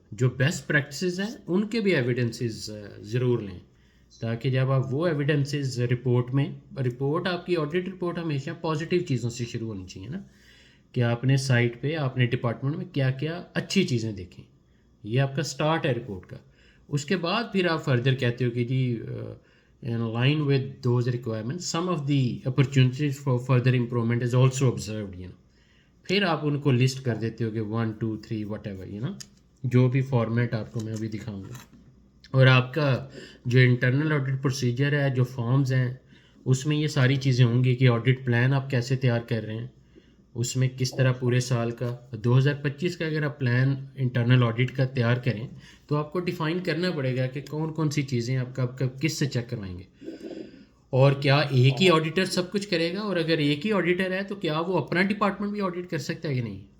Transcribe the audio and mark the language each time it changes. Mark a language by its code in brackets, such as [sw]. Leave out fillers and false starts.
[ur] جو best practices ہیں ان کے بھی ایویڈنسز ضرور لیں, تاکہ جب آپ وہ ایویڈنسز رپورٹ آپ کی آڈٹ رپورٹ ہمیشہ پازیٹیو چیزوں سے شروع ہونی چاہیے نا, کہ آپ نے سائٹ پہ آپ نے ڈپارٹمنٹ میں کیا کیا اچھی چیزیں دیکھیں, یہ آپ کا سٹارٹ ہے رپورٹ کا. اس کے بعد پھر آپ فردر کہتے ہو کہ جی [en] in line with those requirements some of the opportunities for further improvement is also observed, you know. [ur] پھر آپ ان کو لسٹ کر دیتے ہو کہ 1 2 3 [en] whatever, you know, [ur] جو بھی فارمیٹ آپ کو میں ابھی دکھاؤں گا. اور آپ کا جو انٹرنل آڈٹ پروسیجر ہے, جو فارمز ہیں, اس میں یہ ساری چیزیں ہوں گی کہ آڈٹ پلان آپ کیسے تیار کر رہے ہیں, اس میں کس طرح پورے سال کا 2025 کا اگر آپ پلان انٹرنل آڈٹ کا تیار کریں تو آپ کو ڈیفائن کرنا پڑے گا کہ کون کون سی چیزیں آپ کا کس سے چیک کروائیں گے, اور کیا ایک ہی آڈیٹر سب کچھ کرے گا, اور اگر ایک ہی آڈیٹر ہے تو کیا وہ اپنا ڈپارٹمنٹ بھی آڈٹ کر سکتا ہے کہ نہیں.